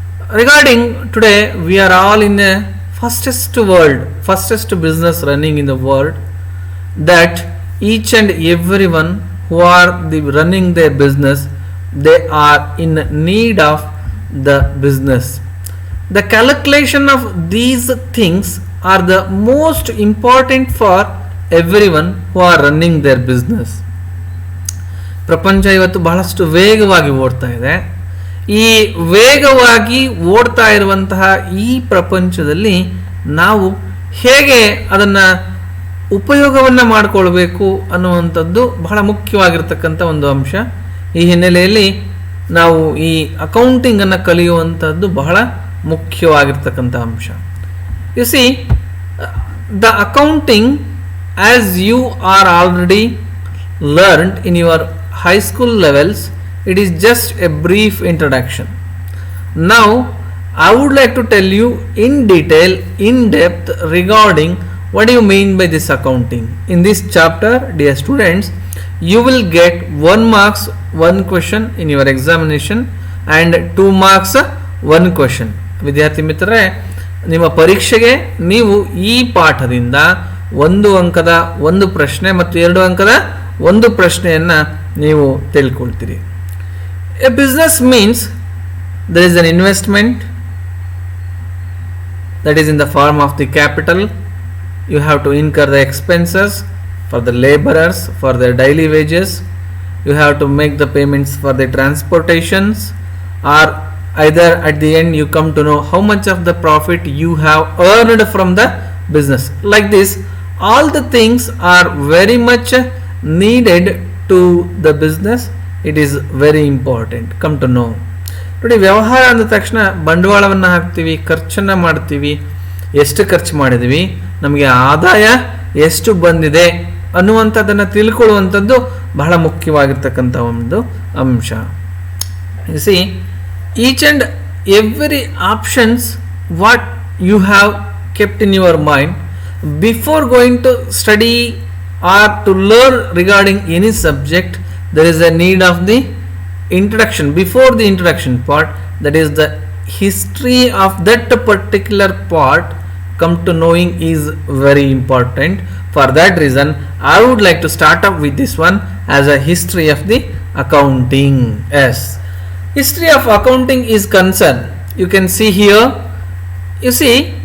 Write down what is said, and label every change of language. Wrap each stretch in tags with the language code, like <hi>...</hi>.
<en>Regarding today, we are all in the fastest business running in the world, that each and everyone who are running their business, they are in need of the business. The calculation of these things are the most important for everyone who are running their business.</en> <kn>ಪ್ರಪಂಚ ಇವತ್ತು ಬಹಳಷ್ಟು ವೇಗವಾಗಿ ಓಡ್ತಾ ಇದೆ. ಈ ವೇಗವಾಗಿ ಓಡ್ತಾ ಇರುವಂತಹ ಈ ಪ್ರಪಂಚದಲ್ಲಿ ನಾವು ಹೇಗೆ ಅದನ್ನು ಉಪಯೋಗವನ್ನು ಮಾಡಿಕೊಳ್ಬೇಕು ಅನ್ನುವಂಥದ್ದು ಬಹಳ ಮುಖ್ಯವಾಗಿರ್ತಕ್ಕಂಥ ಒಂದು ಅಂಶ. ಈ ಹಿನ್ನೆಲೆಯಲ್ಲಿ ನಾವು ಈ ಅಕೌಂಟಿಂಗನ್ನು ಕಲಿಯುವಂಥದ್ದು ಬಹಳ ಮುಖ್ಯವಾಗಿರ್ತಕ್ಕಂಥ ಅಂಶ.</kn> <en>You see, the accounting as you are already learned in your high school levels, it is just a brief introduction. Now I would like to tell you in detail, in depth, regarding what do you mean by this accounting. In this chapter, dear students, you will get 1 marks 1 question in your examination and 2 marks 1 question.</en> <kn>ವಿದ್ಯಾರ್ಥಿ ಮಿತ್ರರೇ, ನಿಮ್ಮ ಪರೀಕ್ಷೆಗೆ ನೀವು ಈ ಪಾಠದಿಂದ 1 ಅಂಕದ 1 ಪ್ರಶ್ನೆ ಮತ್ತು 2 ಅಂಕದ 1 ಪ್ರಶ್ನೆಯನ್ನು ನೀವು ತಿಳ್ಕೊಳ್ತೀರಿ.</kn> <en>A business means there is an investment that is in the form of the capital. You have to incur the expenses for the laborers, for their daily wages. You have to make the payments for the transportations, or either at the end you come to know how much of the profit you have earned from the business. Like this, all the things are very much needed to the business. It is very important. Come to know.</en> <kn>ನೋಡಿ, ವ್ಯವಹಾರ ಅಂದ ತಕ್ಷಣ ಬಂಡವಾಳವನ್ನು ಹಾಕ್ತೀವಿ, ಖರ್ಚನ್ನು ಮಾಡ್ತೀವಿ, ಎಷ್ಟು ಖರ್ಚು ಮಾಡಿದ್ವಿ, ನಮಗೆ ಆದಾಯ ಎಷ್ಟು ಬಂದಿದೆ ಅನ್ನುವಂಥದ್ದನ್ನು ತಿಳ್ಕೊಳ್ಳುವಂಥದ್ದು ಬಹಳ ಮುಖ್ಯವಾಗಿರ್ತಕ್ಕಂಥ ಒಂದು ಅಂಶ.</kn> <en>You see, each and every options what you have kept in your mind before going to study or to learn regarding any subject, there is a need of the introduction. Before the introduction part, that is the history of that particular part, come to knowing is very important. For that reason, I would like to start up with this one as a history of the accounting. Yes, history of accounting is concerned. You can see here, you see,</en>